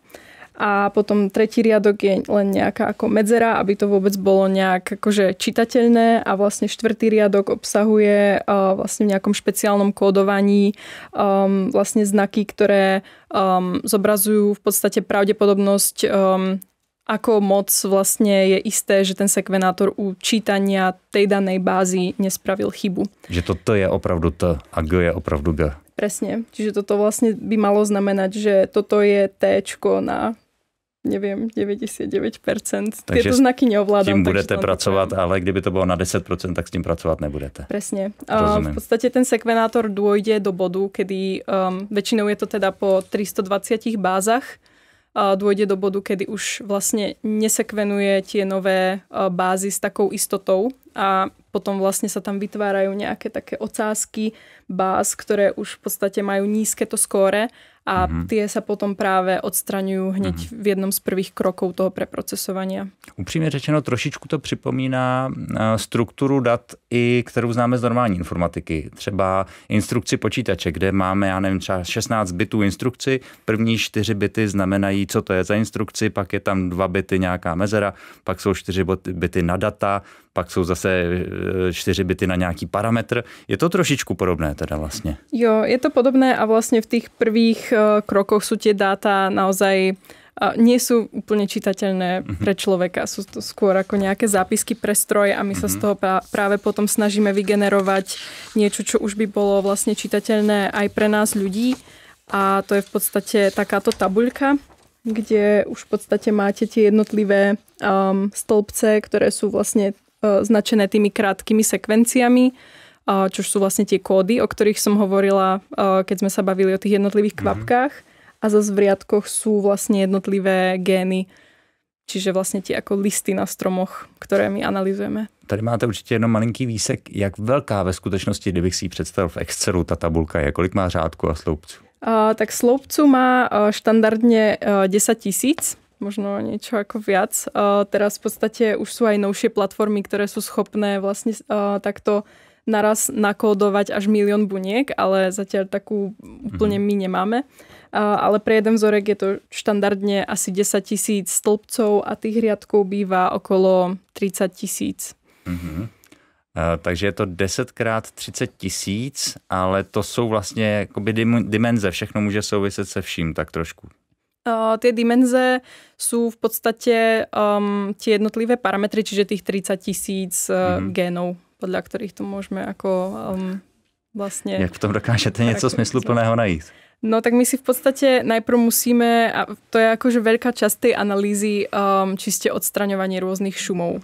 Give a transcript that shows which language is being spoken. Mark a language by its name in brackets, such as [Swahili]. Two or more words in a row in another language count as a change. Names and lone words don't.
[Slovak] A potom tretí riadok je len nejaká ako medzera, aby to vôbec bolo nejak akože čitateľné a vlastne štvrtý riadok obsahuje vlastne v nejakom špeciálnom kódovaní vlastne znaky, ktoré zobrazujú v podstate pravdepodobnosť, ako moc vlastne je isté, že ten sekvenátor u čítania tej danej bázy nespravil chybu. Že [Czech] toto je opravdu T a G je opravdu G. [Slovak] Presne. Čiže toto vlastne by malo znamenať, že toto je T-čko na neviem, 99%. Tieto znaky neovládam. [Czech] Tím budete pracovat, ale kdyby to bylo na 10%, tak s tím pracovat nebudete. [Slovak] Presne. V podstate ten sekvenátor dôjde do bodu, kedy väčšinou je to teda po 320 bázach, dôjde do bodu, kedy už vlastne nesekvenuje tie nové bázy s takou istotou a potom vlastne sa tam vytvárajú nejaké také ocásky báz, ktoré už v podstate majú nízke to skóre a tie sa potom práve odstraňujú hneď v jednom z prvých krokov toho preprocesovania. [Czech] Upřímně řečeno, trošičku to připomíná strukturu dat, i kterou známe z normální informatiky. Třeba instrukci počítače, kde máme, já nevím, třeba 16 bitů instrukci. První 4 bity znamenají, co to je za instrukci, pak je tam 2 bity nějaká mezera, pak jsou 4 bity na data, pak jsou zase 4 bity na nějaký parametr. Je to trošičku podobné teda vlastně? [Slovak] Jo, je to podobné a vlastne v tých prvých krokoch sú tie dáta naozaj nie sú úplne čitateľné pre človeka. Sú to skôr ako nejaké zápisky pre stroj a my sa z toho práve potom snažíme vygenerovať niečo, čo už by bolo vlastne čitateľné aj pre nás ľudí. A to je v podstate takáto tabuľka, kde už v podstate máte tie jednotlivé stĺpce, ktoré sú vlastne značené tými krátkými sekvenciami, čo sú vlastne tie kódy, o ktorých som hovorila, keď sme sa bavili o tých jednotlivých kvapkách. A zase v riadkoch sú vlastne jednotlivé gény, čiže vlastne tie ako listy na stromoch, ktoré my analyzujeme. [Czech] Tady máte určitě jenom malinký výsek. Jak velká ve skutečnosti, kdybych si ji představil v Excelu, ta tabulka je? Kolik má řádku a sloupců? [Slovak] Tak sloupcu má štandardne 10 000, možno niečo ako viac. Teraz v podstate už sú aj novšie platformy, ktoré sú schopné vlastne takto naraz nakódovať až 1 000 000 buniek, ale zatiaľ takú úplne my nemáme. Ale pre jeden vzorek je to štandardne asi 10 000 stĺpcov a tých riadkov býva okolo 30 000. Takže je to 10 krát 30 000, [Czech] ale to jsou vlastně jakoby dimenze, všechno může souviset se vším tak trošku. [Slovak] Tie dimenze sú v podstate tie jednotlivé parametry, čiže tých 30 000 génov, podľa ktorých to môžeme ako vlastne... [Czech] Jak v tom dokážete něco smysluplného najít? [Slovak] No tak my si v podstate najprv musíme, a to je akože veľká časť tej analýzy, čiste odstraňovanie rôznych šumov.